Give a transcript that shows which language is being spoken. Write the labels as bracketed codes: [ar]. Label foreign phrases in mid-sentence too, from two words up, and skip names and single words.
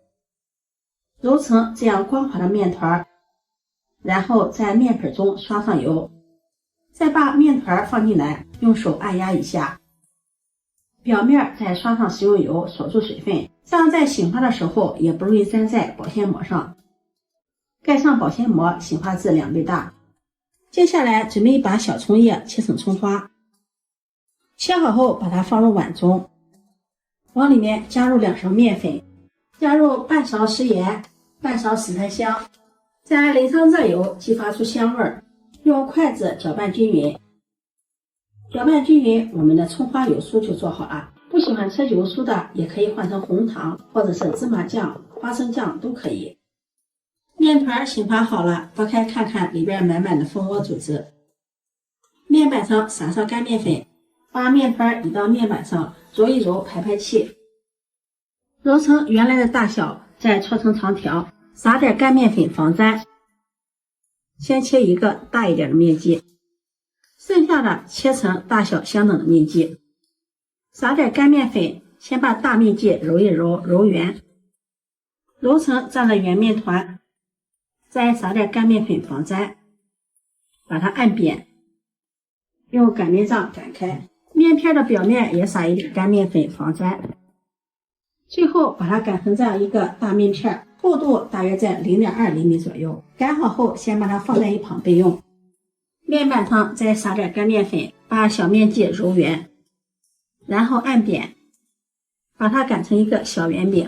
[zh] 揉成這樣光滑的麵團，然後在麵盆中刷上油，再把麵團放進來，用手按壓一下，表面再刷上食用油鎖住水分，這樣在醒發的時候也不容易粘在保鮮膜上。蓋上保鮮膜，醒發至2倍大。接下來準備一把小蔥葉切成蔥花，切好後把它放入碗中，往裡面加入2勺麵粉，加入半勺食鹽，半勺死茴香，再淋上熱油，激發出香味兒。用筷子攪拌均匀，攪拌均匀，我們的蔥花油酥就做好了。不喜歡吃油酥的，也可以換成紅糖或者是芝麻醬、花生醬都可以。麵團醒發好了，剝開看看，裡邊滿滿的蜂窩組織。面板上撒上乾麵粉，把麵團移到面板上，揉一揉，排排氣。揉成原來的大小，再搓成長條，撒點乾麵粉防粘。先切一個大一點的面積，剩下的切成大小相等的面積。撒點乾麵粉，先把大面積揉一揉，揉圓，揉成這樣的圓麵團。再撒點乾麵粉防粘，把它按扁，用擀面杖擀開。面片的表面也撒一點乾麵粉防粘。最後把它擀成這樣一個大面片，厚度大約在0.2厘米左右。擀好後，先把它放在一旁備用。面板上再撒點乾麵粉，把小面積揉圓，然後按扁，把它擀成一個小圓餅。